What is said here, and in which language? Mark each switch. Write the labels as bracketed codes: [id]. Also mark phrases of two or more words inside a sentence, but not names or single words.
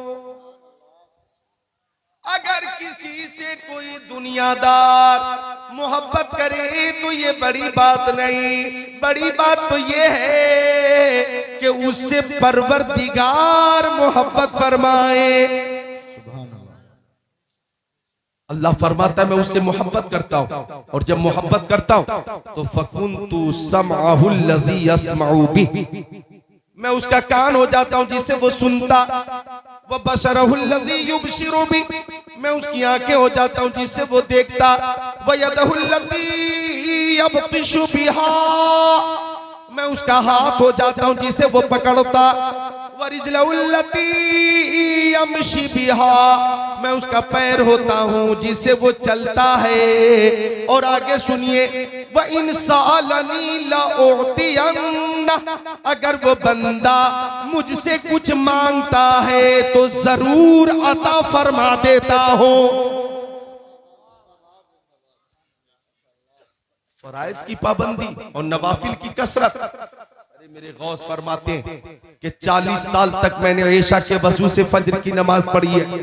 [hi] अगर किसी से कोई दुनियादार मोहब्बत करे तो ये बड़ी बात नहीं, बड़ी बात तो ये है कि उससे परवरदिगार मोहब्बत फरमाए। अल्लाह फरमाता है मैं उससे मोहब्बत करता हूं, और जब मोहब्बत करता हूं तो [ar] فكنت سمعه الذي يسمع به, [hi] मैं उसका कान हो जाता हूं जिससे वो सुनता, [ar] وبصره الذي يبصر به, [hi] मैं उसकी आंखें हो जाता हूं जिससे वो देखता, [ar] ويده الذي يبطش بها, [hi] मैं उसका हाथ हो जाता हूं जिसे वो पकड़ता, [ar] ورجله التي يمشي بها, [hi] मैं उसका पैर होता हूं जिसे वो चलता है। और आगे सुनिए, [ar] وإن سألني لأعطينه, [hi] अगर वो बंदा मुझसे कुछ मांगता है तो जरूर अता फरमा देता हूं। फराइज की पाबंदी और नवाफिल की कसरत। अरे मेरे गौस फरमाते हैं कि 40 साल तक मैंने ऐशा के वजू से फजर की नमाज पढ़ी है।